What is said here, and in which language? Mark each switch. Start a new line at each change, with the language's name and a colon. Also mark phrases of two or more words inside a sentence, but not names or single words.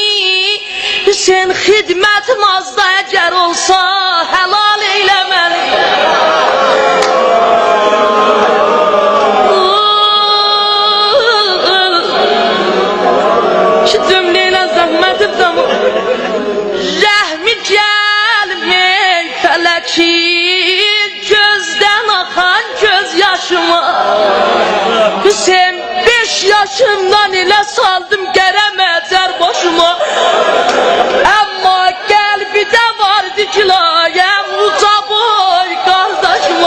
Turkish: Sen hidmetim azda eğer olsa helal eyle beni. Şu cümleyle zahmetim tamam.
Azerbaijani: Rəhmi gəlmey fələkin, gözdən axan göz yaşıma. Hüseyin 5 yaşımdan ilə saldım gərəməcər başıma. Amma qəlbidə vardı kilayəm uca boy qardaşıma.